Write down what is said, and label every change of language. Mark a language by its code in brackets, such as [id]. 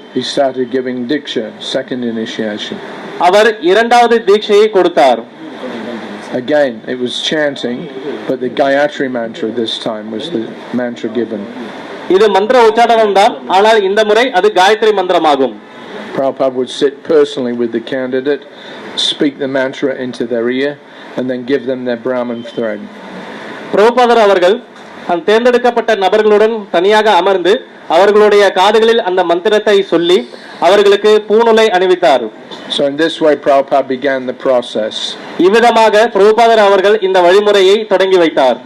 [en] he started giving diksha, second initiation. [ta] அவர் இரண்டாவது தீட்சையை கொடுத்தார். [en] Again, it was chanting, but the Gayatri mantra this time was the mantra given. [ta] இது மந்திர உச்சாடனம் தான், ஆனால் இந்த முறை அது Gayatri மந்திரமாகும். [en] Prabhupada would sit personally with the candidate, speak the mantra into their ear, and then give them their Brahman thread. [ta] பிரபுபாதர் அவர்கள் அந்த தேர்ந்தெடுக்கப்பட்ட நபர்களுடன் தனியாக அமர்ந்து அவர்களுடைய காதுகளில் அந்த மந்திரத்தை சொல்லி அவர்களுக்கு பூநூலை அணிவித்தார். [en] So in this way Prabhupada began the process. [ta] இவ்விதமாக பிரபுபாதர் அவர்கள் இந்த வழிமுறையை தொடங்கி வைத்தார்.